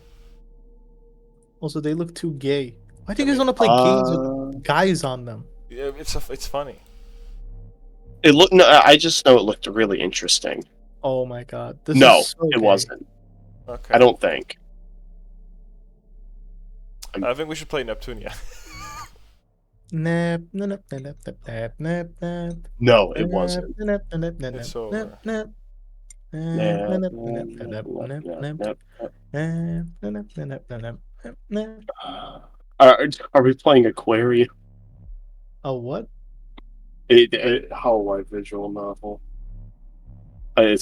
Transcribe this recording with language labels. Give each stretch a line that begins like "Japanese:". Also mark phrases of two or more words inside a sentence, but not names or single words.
English: Also, they look too gay. Why do I you guys mean, want to play games with guys on them? Yeah, it's funny. It looked. No, I just know it looked really interesting. Oh my god, this No, is so it gay. wasn't. Okay. I don't think. I think we should play Neptunia. Nap, nap, nap, nap, nap, nap, nap. No, it wasn't. It's over. Nah, are we playing Aquarium? A what? How visual novel? It's